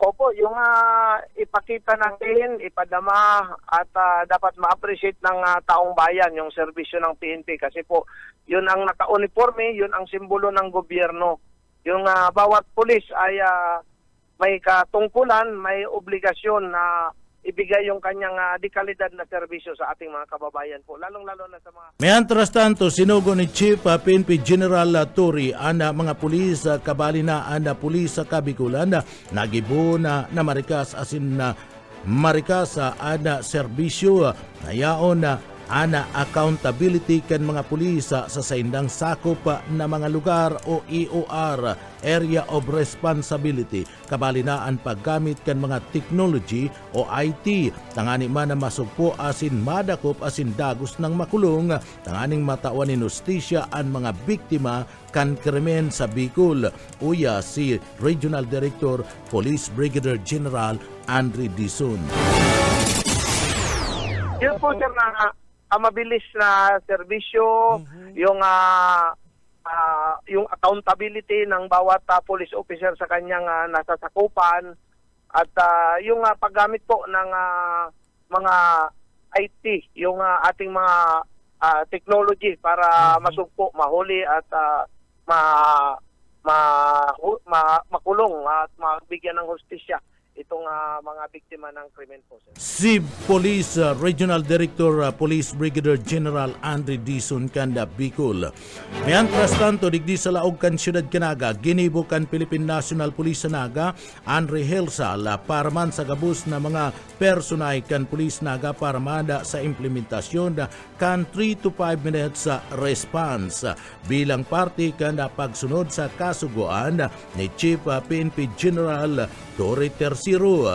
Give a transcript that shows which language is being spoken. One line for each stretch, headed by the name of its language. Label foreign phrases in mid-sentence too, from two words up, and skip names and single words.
Filipino: Opo, yung ipakita natin, ipadama at dapat ma-appreciate ng taong bayan yung serbisyo ng PNP kasi po yun ang naka-uniforme, yun ang simbolo ng gobyerno. Yung bawat pulis ay may katungkulan, may obligasyon na ibigay yung kanyang dekalidad na serbisyo sa ating mga kababayan po, lalong-lalo na sa mga...
Bikol: Mientras tanto, sinugo ni Chief PNP General Turi ang mga pulis kabali na ang pulis sa Kabikulan nagibo na marikas asin na marikas ang serbisyo na yaon ana accountability kan mga pulis sa saindang sakop na mga lugar o EOR,
English: Area of Responsibility,
Bikol: kabali na ang paggamit kan mga technology o IT, tangani man na masugpo asin madakop asin dagos ng makulong, tanganing matawan ni justisya ang mga biktima kan krimen sa Bicol. Uya si Regional Director Police Brigadier General Andre Dizon.
Filipino: Yun po, sir, na mabilis na serbisyo, yung accountability ng bawat police officer sa kanyang nasasakupan at yung paggamit po ng mga IT, yung ating mga technology para masugpo, mahuli at makulong at mabigyan ng hustisya itong mga biktima ng krimen po, sir.
Bikol: Si Police Regional Director Police Brigadier General Andre Dizon Kanda Bicol. Mientras tanto, digdi sa laog kan Siyudad Canaga, ginibo kan Philippine National Police sa Naga, Andre Helsal, para man sa gabos na mga personay kan Police Naga para mada sa implementasyon kan
English: 3 to 5 minutes response
Bikol: bilang parte kan pagsunod sa kasuguan ni Chief PNP General Torre Tercero.